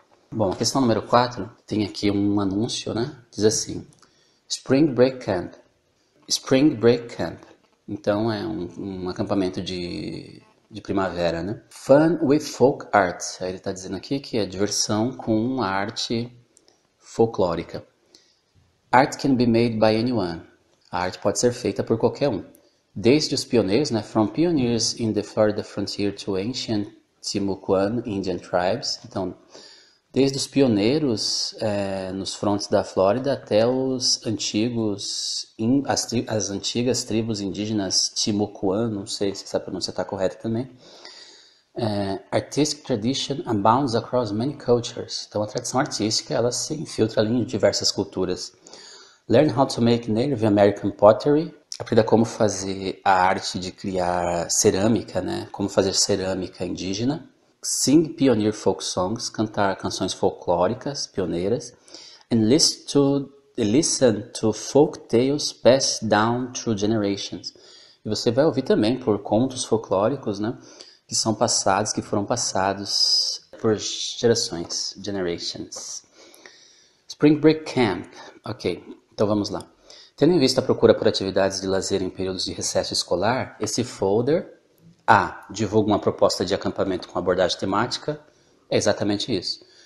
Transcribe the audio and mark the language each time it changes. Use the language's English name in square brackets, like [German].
[Portuguese] Bom, a questão número 4 tem aqui um anúncio, Diz assim: Spring Break Camp. Spring Break Camp. Então é um acampamento de de primavera, né? [English] Fun with folk art. [Portuguese] Aí ele está dizendo aqui que é diversão com a arte folclórica. [English] Art can be made by anyone. [Portuguese] A arte pode ser feita por qualquer um. Desde os pioneiros, né? [English] From pioneers in the Florida frontier to ancient Timucuan Indian tribes. [Portuguese] Então, desde os pioneiros nos frontes da Flórida até os antigos, as antigas tribos indígenas Timucuan, não sei se essa pronúncia está correta também. [English] Artistic tradition abounds across many cultures. [Portuguese] Então a tradição artística ela se infiltra ali em diversas culturas. [English] Learn how to make Native American pottery. [Portuguese] Aprenda como fazer a arte de criar cerâmica, né? Como fazer cerâmica indígena. [English] Sing pioneer folk songs, [Portuguese] cantar canções folclóricas, pioneiras. [English] And listen to folk tales passed down through generations. [Portuguese] E você vai ouvir também por contos folclóricos, né? Que foram passados por gerações, generations. Spring Break Camp. Ok, então vamos lá. Tendo em vista a procura por atividades de lazer em períodos de recesso escolar, esse folder divulga uma proposta de acampamento com abordagem temática. É exatamente isso.